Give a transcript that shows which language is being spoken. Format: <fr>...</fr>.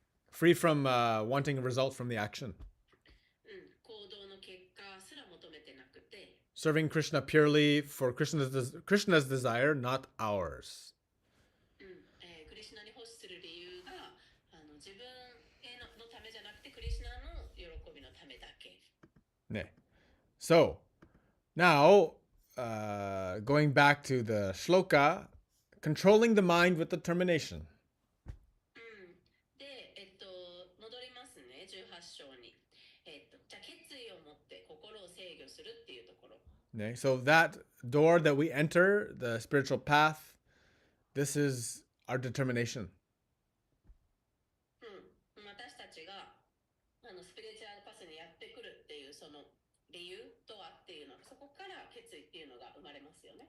<en>free from wanting a result from the action.</en> <ja>行動の結果すら求めてなくて、</ja> <en>Serving Krishna purely for Krishna's desire, not ours.</en> <ja>クリシュナに欲する理由が自分のためじゃなくてクリシュナの喜びのためだけ。</ja> <en>So, now, going back to the shloka, controlling the mind with determination.</en> <ja>で、戻りますね、18章に。じゃあ決意を持って心を制御するっていうところ。</ja> <en>So that door that we enter, the spiritual path, this is our determination.</en> <ja>私たちがスピリチュアルパスにやってくるっていうその理由とはっていうの、そこから決意っていうのが生まれますよね。</ja>